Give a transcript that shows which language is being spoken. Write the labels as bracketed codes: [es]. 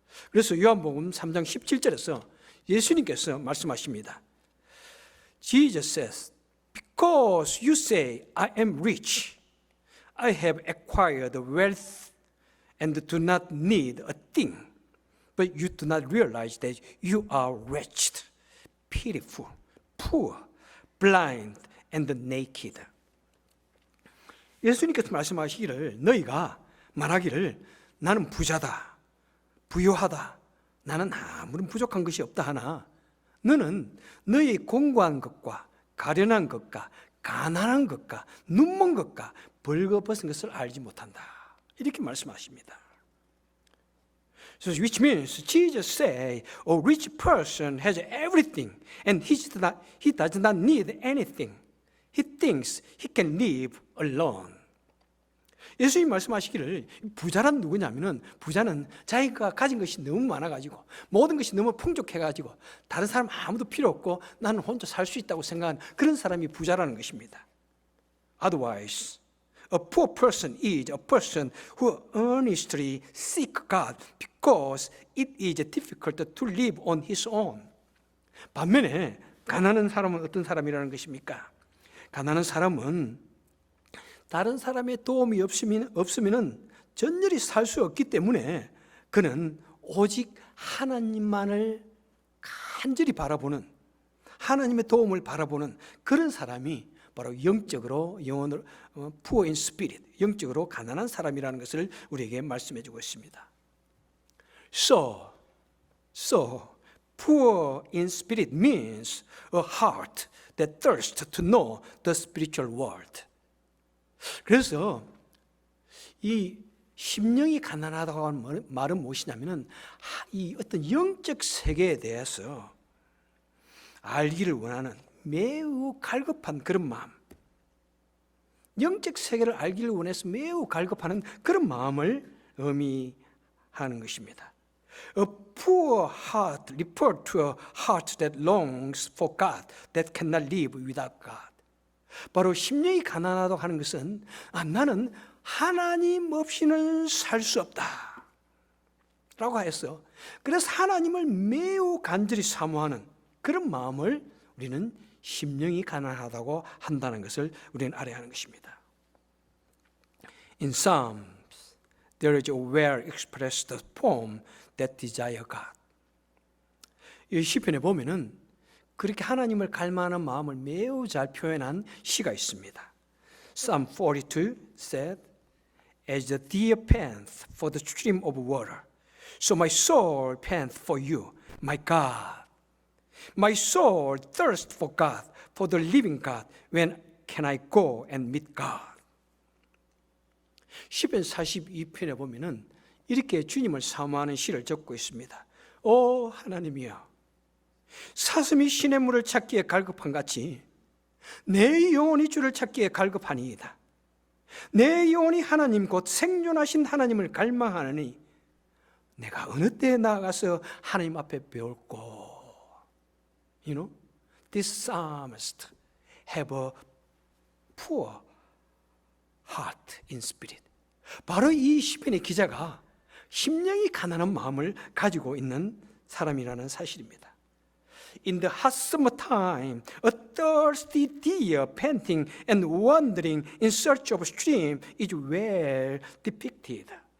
[ko] 그래서 요한복음 3장 17절에서 예수님께서 말씀하십니다. [en] Jesus says, because you say, I am rich, I have acquired wealth and do not need a thing, but you do not realize that you are wretched, pitiful, poor, blind, and naked. [ko] 예수님께서 말씀하시기를 너희가 말하기를 나는 부자다, 부유하다, 나는 아무런 부족한 것이 없다 하나 너는 너희 공고한 것과 가련한 것과 가난한 것과 눈먼 것과 벌거벗은 것을 알지 못한다. 이렇게 말씀하십니다. [en] So which means Jesus say a rich person has everything and he does not need anything. He thinks he can live alone. [ko] 예수님 말씀하시기를 부자란 누구냐면은 부자는 자기가 가진 것이 너무 많아가지고 모든 것이 너무 풍족해가지고 다른 사람 아무도 필요 없고 나는 혼자 살 수 있다고 생각하는 그런 사람이 부자라는 것입니다. [en] Otherwise, a poor person is a person who earnestly seeks God because it is difficult to live on his own. [ko] 반면에 가난한 사람은 어떤 사람이라는 것입니까? 가난한 사람은 다른 사람의 도움이 없으면 전열히 살 수 없기 때문에 그는 오직 하나님만을 간절히 바라보는 하나님의 도움을 바라보는 그런 사람이 바로 영적으로 영혼으로 [en] poor in spirit, [ko] 영적으로 가난한 사람이라는 것을 우리에게 말씀해 주고 있습니다. [en] So poor in spirit means a heart that thirsts to know the spiritual world. [ko] 그래서 이 심령이 가난하다고 하는 말은 무엇이냐면은 이 어떤 영적 세계에 대해서 알기를 원하는 매우 갈급한 그런 마음, 영적 세계를 알기를 원해서 매우 갈급하는 그런 마음을 의미하는 것입니다. [en] A poor heart refers to a heart that longs for God, that cannot live without God. [ko] 바로 심령이 가난하다고 하는 것은 나는 하나님 없이는 살 수 없다 라고 해서 그래서 하나님을 매우 간절히 사모하는 그런 마음을 우리는 심령이 가난하다고 한다는 것을 우리는 알아야 하는 것입니다. [en] In Psalms, there is a well expressed poem that desire God. [ko] 이 시편에 보면은 그렇게 하나님을 갈망하는 마음을 매우 잘 표현한 시가 있습니다. [en] Psalm 42 said, As the deer panteth for the stream of water, so my soul panteth for you, my God. My soul thirsts for God, for the living God. When can I go and meet God? [ko] 시편 42편에 보면은 이렇게 주님을 사모하는 시를 적고 있습니다. 오 하나님이여, 사슴이 시냇 물을 찾기에 갈급한 같이 내 영혼이 주를 찾기에 갈급하니이다. 내 영혼이 하나님 곧 생존하신 하나님을 갈망하느니 내가 어느 때에 나아가서 하나님 앞에 배울고. [en] You know, this psalmist have a poor heart in spirit. [ko] 바로 이 시편의 기자가 심령이 가난한 마음을 가지고 있는 사람이라는 사실입니다. [en] In the hot summer time, a thirsty deer panting and wandering in search of a stream is well depicted.